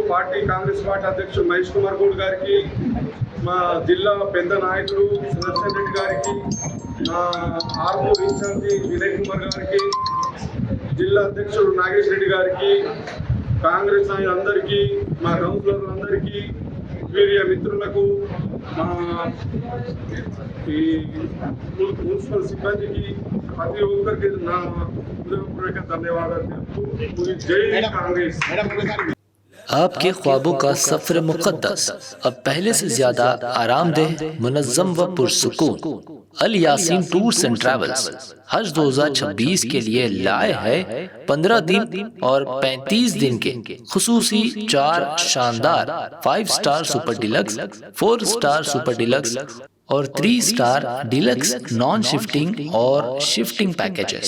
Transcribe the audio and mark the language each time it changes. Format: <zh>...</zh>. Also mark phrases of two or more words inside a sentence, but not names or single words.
<te>కాంగ్రెస్ పార్టీ అధ్యక్షుడు మహేష్ కుమార్ గౌడ్ గారికి, మా జిల్లా పెద్ద నాయకుడు సుదర్శన్ రెడ్డి గారికి, మా ఆర్మూర్ ఇన్ఛార్జి వినయ్ కుమార్ గారికి, జిల్లా అధ్యక్షుడు నాగేష్ రెడ్డి గారికి, కాంగ్రెస్ నాయకులందరికీ, మా కౌన్సిలర్లందరికీ, వీరి మిత్రులకు, మా ఈ మున్సిపల్ సిబ్బందికి ప్రతి ఒక్కరికి నా హృదయపూర్వక ధన్యవాదాలు తెలుపుతూ జై కాంగ్రెస్।</te> <ur>آپ کے خوابوں کا سفر مقدس اب پہلے سے زیادہ آرام دہ، منظم و پرسکون الیاسین ٹورز اینڈ ٹریولز حج 2026 کے لیے لائے ہے 15 دن اور 35 دن کے خصوصی 4 شاندار 5</ur> <en>star super deluxe,</en> <ur>4</ur> <en>star super deluxe</en> <ur>اور 3</ur> <en>star deluxe non shifting</en> <ur>اور</ur> <en>shifting packages.</en>